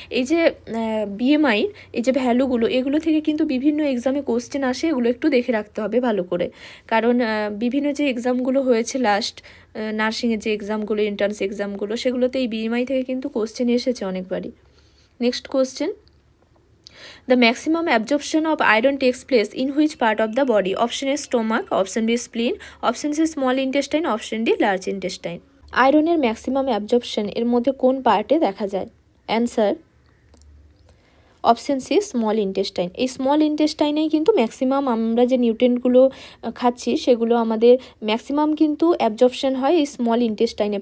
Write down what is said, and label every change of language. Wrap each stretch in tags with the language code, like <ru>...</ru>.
<bn>এই যে BMI এই যে ভ্যালুগুলো, এগুলো থেকে কিন্তু বিভিন্ন এক্সামে কোশ্চেন আসে, এগুলো একটু দেখে রাখতে হবে ভালো করে, কারণ বিভিন্ন যে এক্সামগুলো হয়েছে লাস্ট নার্সিংয়ের যে এক্সামগুলো, এন্ট্রান্স এক্সামগুলো, সেগুলোতে এই BMI থেকে কিন্তু কোশ্চেন এসেছে অনেকবারই।</bn> <en>Next question. The maximum absorption of iron takes place in which part of the body? Option A stomach, option B spleen, option C small intestine, option D large intestine.</en> <bn>আয়রনের maximum absorption এর মধ্যে কোন পার্টে দেখা যায়?</bn> <en>Answer option C small intestine.</en> <bn>এই small ইন্টেস্টাইনেই কিন্তু maximum আমরা যে নিউট্রিয়েন্টগুলো খাচ্ছি সেগুলো আমাদের ম্যাক্সিমাম কিন্তু অ্যাবজর্পশন হয় এই স্মল ইন্টেস্টাইনে।</bn>